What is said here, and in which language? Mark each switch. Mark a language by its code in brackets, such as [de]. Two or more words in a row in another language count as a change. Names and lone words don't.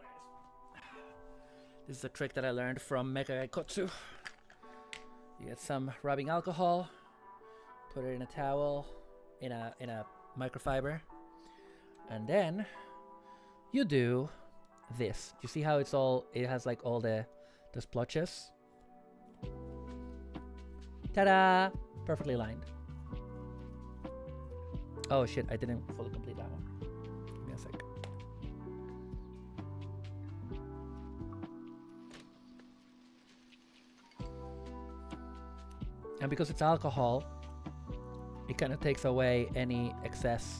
[en] This is a trick that I learned from Mecha Kotsu. You get some rubbing alcohol, put it in a towel, in a microfiber, and then you do this. You see how it has like all the splotches? Ta-da! Perfectly lined. Oh shit, I didn't fully complete that one. Give me a sec. And because it's alcohol, it kind of takes away any excess.